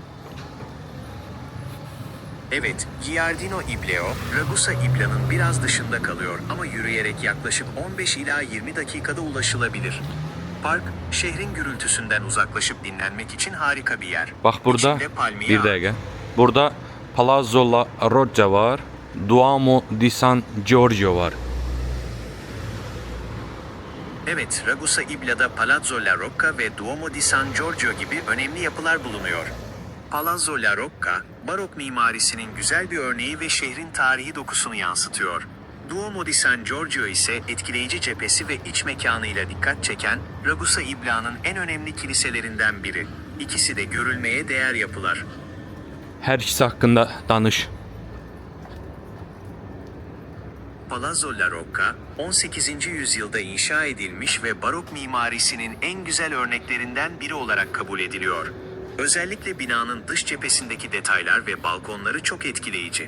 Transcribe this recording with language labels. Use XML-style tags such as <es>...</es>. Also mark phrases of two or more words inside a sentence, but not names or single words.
<tr>Evet, Giardino Ibleo, Ragusa İbla'nın biraz dışında kalıyor ama yürüyerek yaklaşık 15 ila 20 dakikada ulaşılabilir. Park, şehrin gürültüsünden uzaklaşıp dinlenmek için harika bir yer.</tr> <az>Bax burada</az> <tr>İçinde palmiye</tr> <az>bir dəqiqə.</az> <tr>Burada Palazzo La Rocca var, Duomo di San Giorgio var. Evet, Ragusa İbla'da Palazzo La Rocca ve Duomo di San Giorgio gibi önemli yapılar bulunuyor. Palazzo La Rocca, barok mimarisinin güzel bir örneği ve şehrin tarihi dokusunu yansıtıyor. Duomo di San Giorgio ise etkileyici cephesi ve iç mekanıyla dikkat çeken Ragusa İbla'nın en önemli kiliselerinden biri. İkisi de görülmeye değer yapılar.</tr> <az>Hər ikisi haqqında danış.</az> <tr>Palazzo La Rocca, 18. yüzyılda inşa edilmiş ve barok mimarisinin en güzel örneklerinden biri olarak kabul ediliyor. Özellikle binanın dış cephesindeki detaylar ve balkonları çok etkileyici.</tr>